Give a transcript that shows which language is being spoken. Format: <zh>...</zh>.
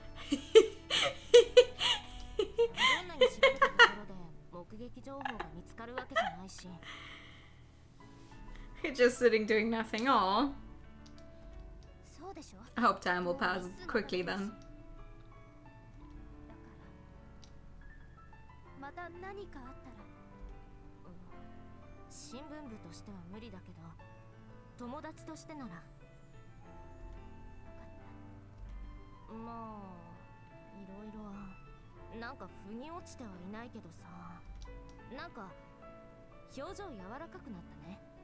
<ja>どんなに調べたところで目撃情報が見つかるわけじゃないし。</ja> <en>You're just sitting doing nothing. Aw.</en> <ja>そうでしょ。</ja> <en>I hope time will pass quickly then.</en> <ja>だからまた何かあったら、新聞部としては無理だけど友達としてなら。分かった。まあいろいろなんか腑に落ちてはいないけどさ、なんか表情柔らかくなったね。</ja>